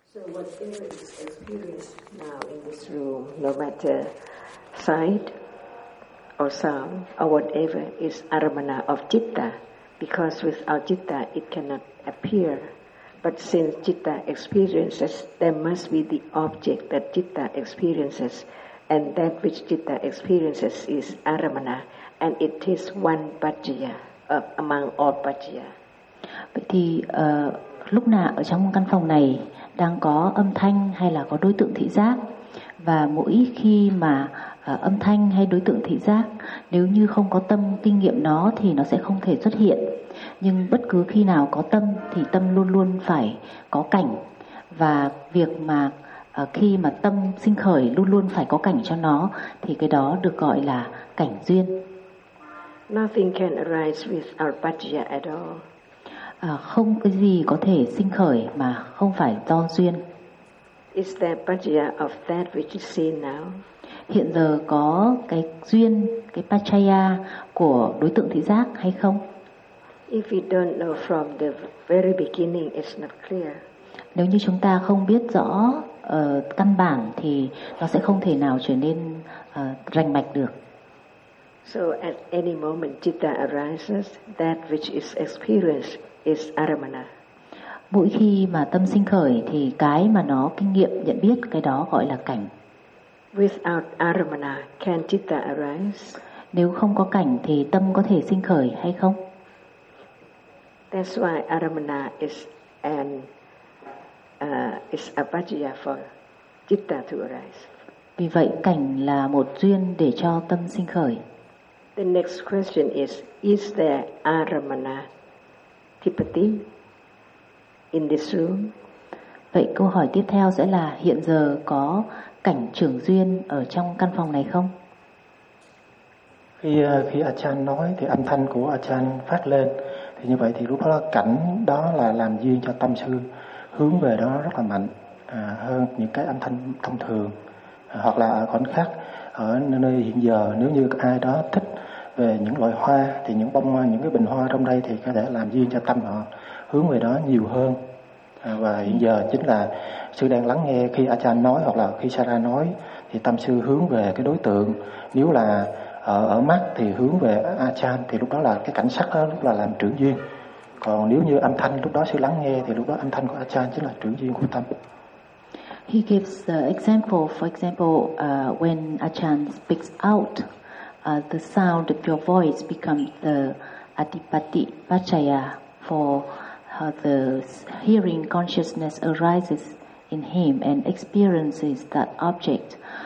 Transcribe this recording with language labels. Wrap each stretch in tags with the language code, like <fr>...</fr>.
<en>So what Eric is experiencing now in this room, no matter sight or sound or whatever, is aramana of citta, because without citta it cannot appear. But since citta experiences, there must be the object that citta experiences, and that which citta experiences is aramana, and it is one paccaya among all paccaya.</en> <vi>Vậy thì lúc nào ở trong căn phòng này đang có âm thanh hay là có đối tượng thị giác, và mỗi khi mà âm thanh hay đối tượng thị giác nếu như không có tâm kinh nghiệm nó thì nó sẽ không thể xuất hiện. Nhưng bất cứ khi nào có tâm thì tâm luôn luôn phải có cảnh, và việc mà khi mà tâm sinh khởi luôn luôn phải có cảnh cho nó thì cái đó được gọi là cảnh duyên.</vi> <en>Nothing can arise without paccaya at all.</en> <vi>Không cái gì có thể sinh khởi mà không phải do duyên.</vi> <en>Is there paccaya of that which is seen now?</en> <vi>Hiện giờ có cái duyên, cái paccaya của đối tượng thị giác hay không?</vi> <en>If we don't know from the very beginning, it's not clear.</en> <vi>Nếu như chúng ta không biết rõ căn bản thì nó sẽ không thể nào trở nên rành mạch được.</vi> <en>So at any moment citta arises, that which is experienced is aramana.</en> <vi>Mỗi khi mà tâm sinh khởi thì cái mà nó kinh nghiệm nhận biết, cái đó gọi là cảnh.</vi> <en>Without aramana, can citta arise?</en> <vi>Nếu không có cảnh thì tâm có thể sinh khởi hay không?</vi> <en>That's why aramana is an is a paccaya for citta to arise.</en> <vi>Vì vậy cảnh là một duyên để cho tâm sinh khởi.</vi> <en>The next question is there aramana tipati in this room?</en> <vi>Vậy câu hỏi tiếp theo sẽ là hiện giờ có cảnh trưởng duyên ở trong căn phòng này không? Khi Achan nói thì âm thanh của Achan phát lên, thì như vậy thì lúc đó cảnh đó là làm duyên cho tâm sư hướng về đó rất là mạnh hơn những cái âm thanh thông thường, hoặc là ở khoảnh khắc ở nơi hiện giờ, nếu như ai đó thích về những loại hoa thì những bông hoa, những cái bình hoa trong đây thì có thể làm duyên cho tâm họ hướng về đó nhiều hơn. Và hiện giờ chính là sư đang lắng nghe khi Achan nói hoặc là khi Sara nói, thì tâm sư hướng về cái đối tượng. Nếu là ở mắt thì hướng về Achan, thì lúc đó là cái cảnh sắc đó lúc là làm trưởng duyên. Còn nếu như âm thanh lúc đó sư lắng nghe, thì lúc đó âm thanh của Achan chính là trưởng duyên của tâm.</vi> <en>He gives the example, for example, when Achan speaks out, the sound of your voice becomes the adipati paccaya for how the hearing consciousness arises in him and experiences that object.</en>